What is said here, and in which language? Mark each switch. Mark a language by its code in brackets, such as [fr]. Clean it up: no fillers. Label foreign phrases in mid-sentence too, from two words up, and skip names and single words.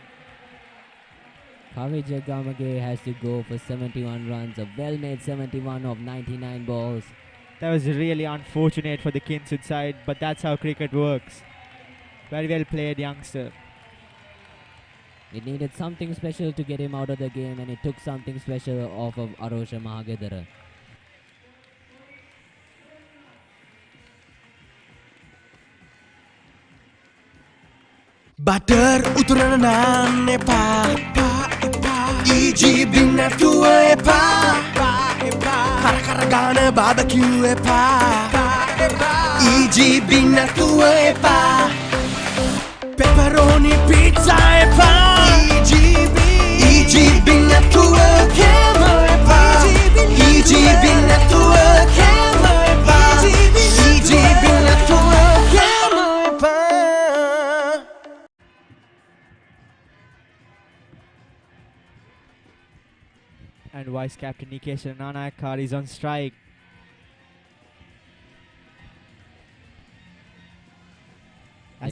[en] Kavija Gamage has to go for 71 runs, a well-made 71 of 99 balls. That was really unfortunate for the Kingswood side, but that's how cricket works. Very well played, youngster. It needed something special to get him out of the game, and it took something special off of Arosha Mahagedara. [si] Butter උතුරන නාන් එපා EGB නැතුව එපා කර ගාන barbecue එපා EGB නැතුව එපා [en] pepperoni pizza [si] එපා EGB නැතුව කෑම එපා EGB නැතුව කෑම එපා EGB නැතුව කෑම එපා. [en] And Vice Captain Nikesh Nanayakar is on strike. As